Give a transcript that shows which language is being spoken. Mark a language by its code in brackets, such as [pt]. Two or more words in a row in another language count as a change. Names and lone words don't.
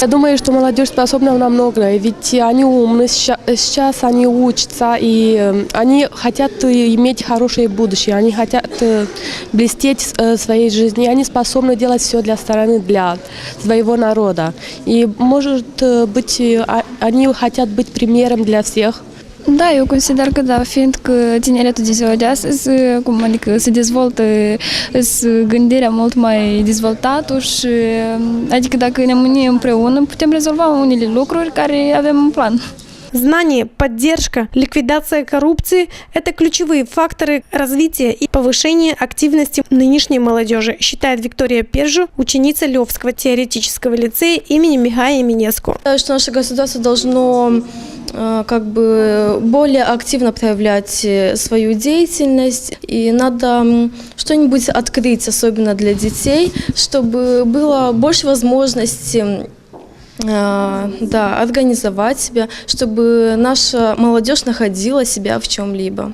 [ru] Я думаю, что молодежь способна на многое, ведь они умны, сейчас они учатся, и они хотят иметь хорошее будущее, они хотят блестеть в своей жизни, они способны делать все для страны, для своего народа. И, может быть, они хотят быть примером для всех. [ro] Da, eu consider că da, fiindcă tineretul de ziua de astăzi, adică se dezvoltă gândirea mult mai dezvoltată și adică dacă ne unim împreună putem rezolva unele lucruri care avem în plan. [ru] Знание, поддержка, ликвидация коррупции – это ключевые факторы развития и повышения активности нынешней молодежи, считает Виктория Пержу, ученица Лёвского теоретического лицея имени Михаила Минеску. Что наше государство должно более активно проявлять свою деятельность, и надо что-нибудь открыть, особенно для детей, чтобы было больше возможностей организовать себя, чтобы наша молодежь находила себя в чем-либо.